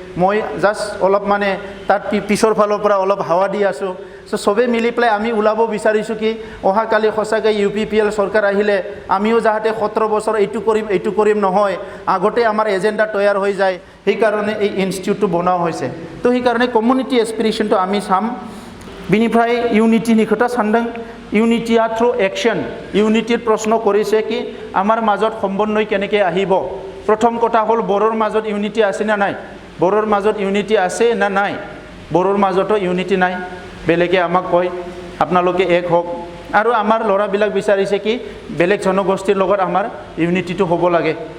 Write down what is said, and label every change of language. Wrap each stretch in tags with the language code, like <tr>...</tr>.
<as>মই জাষ্ট অলপ মানে তাত পিছৰ ফালৰ পৰা অলপ হাৱা দি আছোঁ। চ' চবেই মিলি পেলাই আমি ওলাব বিচাৰিছোঁ কি অহাকালি সঁচাকৈ UPPL চৰকাৰ আহিলে আমিও যাতে 17 বছৰ এইটো কৰিম নহয়, আগতে আমাৰ এজেণ্ডা তৈয়াৰ হৈ যায়। সেইকাৰণে এই ইনষ্টিটিউটটো বনোৱা হৈছে। তো সেইকাৰণে কমিউনিটি এছপিৰেশ্যনটো আমি চাম।</as> <brx>बिनिफ्राय इउनिटिनि खोथा सानदों।</brx> <en>इउनिटिया through action.</en> <as>इउनिटिर प्रश्न কৰিছে কি আমাৰ মাজত সমন্বয় কেনেকৈ আহিব। প্ৰথম কথা হ'ল বড়োৰ মাজত ইউনিটি আছে না নাই? বড়োৰ মাজত ইউনিটি আছে না নাই? বড়োৰ মাজতো ইউনিটি নাই। বেলেগে আমাক কয় আপোনালোকে এক হওক, আৰু আমাৰ ল'ৰাবিলাক বিচাৰিছে কি বেলেগ জনগোষ্ঠীৰ লগত আমাৰ ইউনিটিটো হ'ব লাগে।</as>